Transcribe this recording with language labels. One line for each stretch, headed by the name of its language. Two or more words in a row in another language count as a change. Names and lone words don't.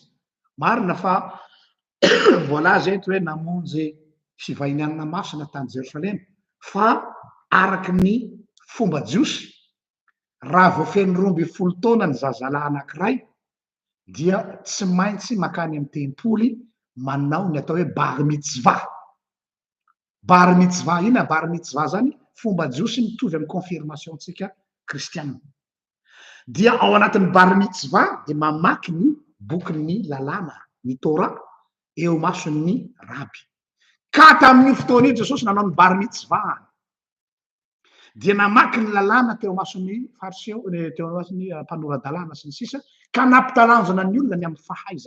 Malagasy: Marina fa voalaza eto hoe namonjy fivahinianana masina tany Jerosalema, fa araky ny fomba jiosy, raha vao feno 12 taona ny zazalahy anankiray, dia tsy maintsy makany amin'ny tempoly manao ny atao hoe
Hebrew: bar mitzvah. Bar mitzvah
Malagasy: ina
Hebrew: bar mitzvah
Malagasy: zany fomba jiosy mitovy amin'ny confirmationtsika kristianina. Dia ao anatin'ny
Hebrew: bar mitzvah
Malagasy: de mamaky ny bokin'ny lalàna, ny Torah, eo mason'ny raby. Ka tamin'io fotoana io Jesosy nanao ny
Hebrew: bar mitzvah,
Malagasy: dia namaky ny lalàna teo mason'ny fariseo, teo mason'ny mpanoradalàna sy ny sisa, ka nampitalanjona ny olona ny amin'ny fahaizany.